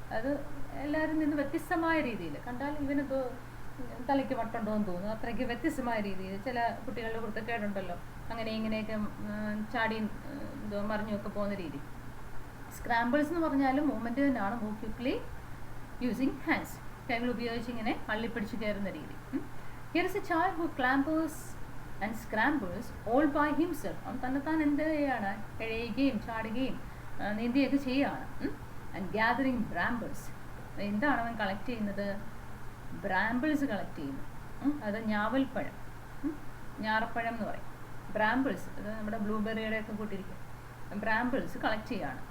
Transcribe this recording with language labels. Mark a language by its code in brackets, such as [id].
[ml] അത് എല്ലാവരും നിന്ന് വ്യത്യസ്തമായ രീതിയിൽ കണ്ടാൽ ഇവനെന്തോ തലയ്ക്ക് വട്ടുണ്ടോ എന്ന് തോന്നുന്നു, അത്രയ്ക്ക് വ്യത്യസ്തമായ രീതിയിൽ. ചില കുട്ടികളുടെ കുരുത്തക്കേടുണ്ടല്ലോ, അങ്ങനെ ഇങ്ങനെയൊക്കെ ചാടി എന്തോ മറിഞ്ഞൊക്കെ പോകുന്ന രീതി. സ്ക്രാമ്പിൾസ് എന്ന് പറഞ്ഞാലും മൂവ്മെൻറ്റ് തന്നെയാണ്, [en] move quickly using hands, [ml] കൈകൾ ഉപയോഗിച്ച് ഇങ്ങനെ അള്ളിപ്പിടിച്ച് കയറുന്ന രീതി. [en] Here is a child who clambers and scrambles all by himself. [ml] അവൻ തന്നെത്താൻ എന്ത് ചെയ്യാണ്, എഴയുകയും ചാടുകയും നീന്തിയൊക്കെ ചെയ്യുകയാണ്. [en] And gathering brambles. [ml] എന്താണ് അവൻ കളക്ട് ചെയ്യുന്നത്? ബ്രാമ്പിൾസ് കളക്ട് ചെയ്യുന്നു. അത് ഞാവൽപ്പഴം. ഞാറപ്പഴം എന്ന് പറയും. ബ്രാമ്പിൾസ്, അത് നമ്മുടെ ബ്ലൂബെറിയുടെ ഒക്കെ കൂട്ടിരിക്കും. ബ്രാമ്പിൾസ് കളക്ട് ചെയ്യുകയാണ്.